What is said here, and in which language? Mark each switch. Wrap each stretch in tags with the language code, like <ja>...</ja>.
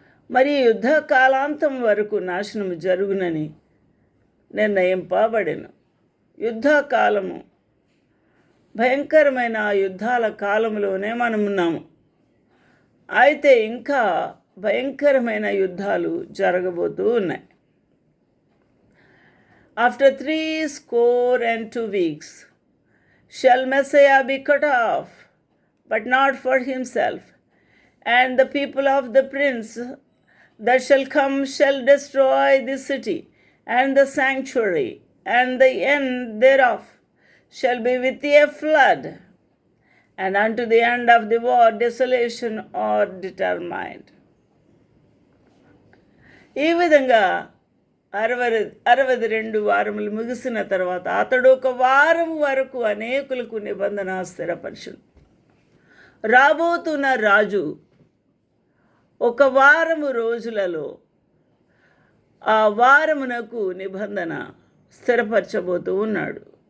<te>మరి యుద్ధ కాలాంతం వరకు నాశనము జరుగునని నిర్ణయింపబడెను. యుద్ధకాలము, భయంకరమైన యుద్ధాల కాలంలోనే మనమున్నాము. అయితే ఇంకా భయంకరమైన యుద్ధాలు జరగబోతూ ఉన్నాయి.</te> <en>After 62 weeks shall Messiah be cut off, but not for himself, and the people of the prince that shall come shall destroy the city and the sanctuary, and the end thereof shall be with a flood, and unto the end of the war desolation are determined.</en> <te>ఈ విధంగా 62 వారములు ముగిసిన తర్వాత అతడు ఒక వారం వరకు అనేకులకు నిబంధన స్థిరపరచును. రాబోతున్న రాజు ఒక వారము రోజులలో ఆ వారమునకు నిబంధన స్థిరపరచబోతూ ఉన్నాడు.</te>